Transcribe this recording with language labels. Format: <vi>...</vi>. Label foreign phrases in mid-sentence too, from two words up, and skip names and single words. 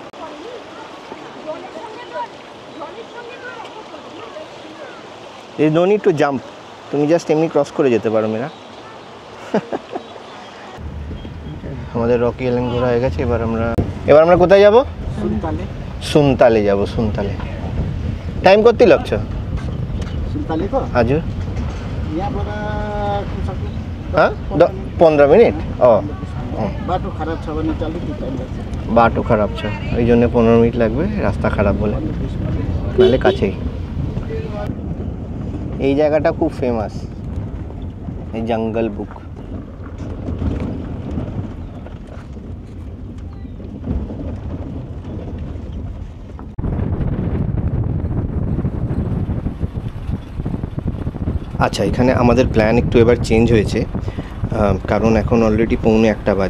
<bn>এই</bn> <en>no need to jump,</en> <bn>তুমি জাস্ট এমনি ক্রস করে যেতে পারো মেয়েরা। আমাদের রকি এলেন ঘোরা হয়ে গেছে। এবার আমরা কোথায় যাব? सुनताले যাব,</bn> <ne>सुनताले। टाइम कति लाग्छ सुनतालेको हजुर? यहाँबाट</ne> <hi>हाँ 15 मिनट।</hi> <ne>बाटो खराब छ भने चाहिँ अलिकति टाइम लाग्छ। बाटो खराब छ</ne> <bn>এই জন্য 15 মিনিট লাগবে, রাস্তা খারাপ বলে, নাহলে কাছেই। এই জায়গাটা খুব ফেমাস, এই জঙ্গল বুক। আচ্ছা, এখানে আমাদের প্ল্যান একটু এবার চেঞ্জ হয়েছে, কারণ এখন অলরেডি 1:45 বাজে।</bn>